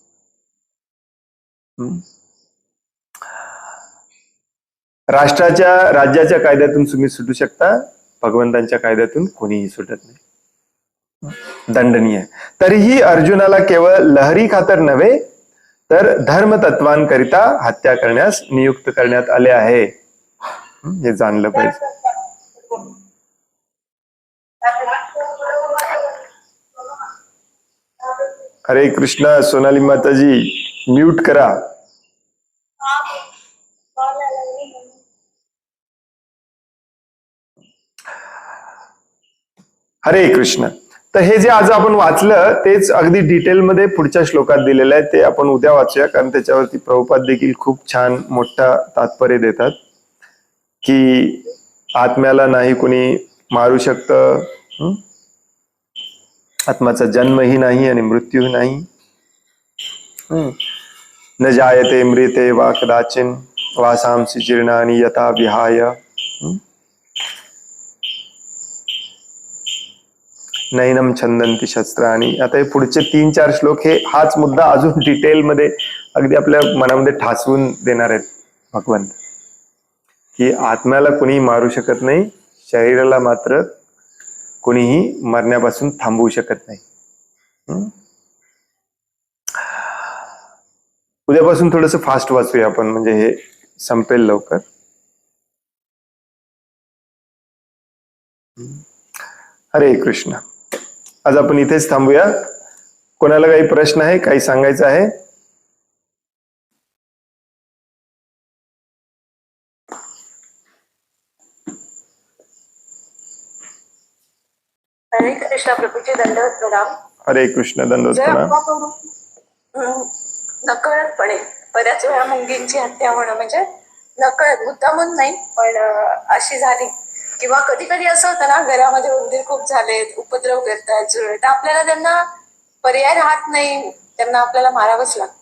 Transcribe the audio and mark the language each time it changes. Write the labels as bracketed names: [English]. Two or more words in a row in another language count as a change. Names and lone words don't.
[Marathi] राज्याच्या कायद्यातून तुम्ही सुटू शकता, भगवंतांच्या कायद्यातून कोणीही सुटत नाही, दंडनीय. तरीही अर्जुनाला केवळ लहरी खातर नव्हे तर धर्मतत्वांकरिता हत्या करण्यास नियुक्त करण्यात आले आहे, हे जाणलं पाहिजे. हरे कृष्णा. सोनाली माताजी म्यूट करा. हरे कृष्ण. तर हे जे आज आपण वाचलं तेच अगदी डिटेलमध्ये पुढच्या श्लोकात दिलेलं आहे, ते आपण उद्या वाचूया, कारण त्याच्यावरती प्रभुपाद देखील खूप छान मोठा तात्पर्य देतात की आत्म्याला नाही कोणी मारू शकतं, आत्माचा जन्मही नाही आणि मृत्यूही नाही. [Sanskrit] न जायते मृते वा कदाचिन वासांसी जीर्णानि यथा विहाय. नैनम छंदंती शस्त्राणी. [Marathi] आता हे पुढचे 3-4 श्लोक हे हाच मुद्दा अजून डिटेलमध्ये अगदी आपल्या मनामध्ये ठासवून देणार आहेत भगवंत, की आत्म्याला कुणीही मारू शकत नाही, शरीराला मात्र कुणीही मरण्यापासून थांबवू शकत नाही. उद्यापासून थोडंसं फास्ट वाचूया आपण, म्हणजे हे संपेल लवकर. हरे कृष्ण. आज आपण इथेच थांबूया. कोणाला काही प्रश्न आहे, काही सांगायचं आहे? हरे कृष्ण प्रभूजी, दंडवत प्रणाम. हरे कृष्ण. दंडवत जर प्रणाम. आपण नकळतपणे बऱ्याच वेळा मुंगींची हत्या होणं, म्हणजे नकळत, मुद्दामून नाही पण अशी झाली, किंवा कधी कधी असं होतं ना, घरामध्ये उंदीर खूप झालेत, उपद्रव करतात, तर आपल्याला त्यांना पर्याय राहत नाही, त्यांना आपल्याला मारावंच लागतं.